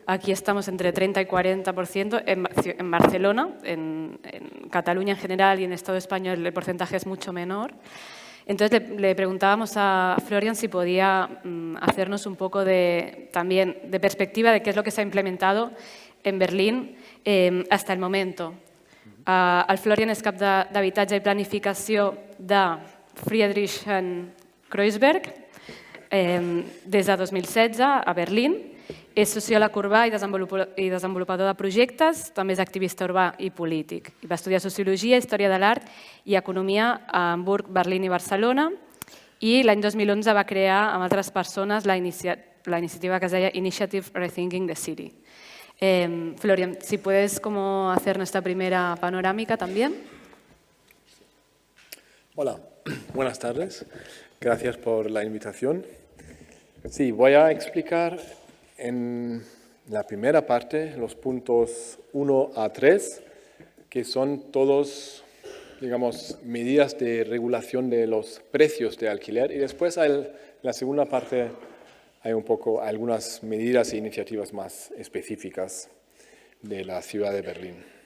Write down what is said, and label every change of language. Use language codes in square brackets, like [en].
[es] Aquí estamos entre 30 y 40%. En Barcelona, en Cataluña en general y en Estado español el porcentaje es mucho menor. Entonces le preguntábamos a Florian si podía hacernos un poco también de perspectiva de qué es lo que se ha implementado en Berlín hasta el momento. [ca] El Florian és cap d'habitatge i planificació de Friedrich Kreuzberg des de 2016 a Berlín. És sociòleg urbà i desenvolupador de projectes, també és activista urbà i polític. Va estudiar Sociologia, Història de l'Art i Economia a Hamburg, Berlín i Barcelona, i l'any 2011 va crear amb altres persones la iniciativa que es deia Initiative Rethinking the City. [es] Florian, si puedes hacer nuestra primera panorámica también. Hola, buenas tardes. Gracias por la invitación. Sí, voy a explicar en la primera parte los puntos 1 a 3, que son todos, digamos, medidas de regulación de los precios de alquiler, y después en la segunda parte hay un poco algunas medidas e iniciativas más específicas de la ciudad de Berlín.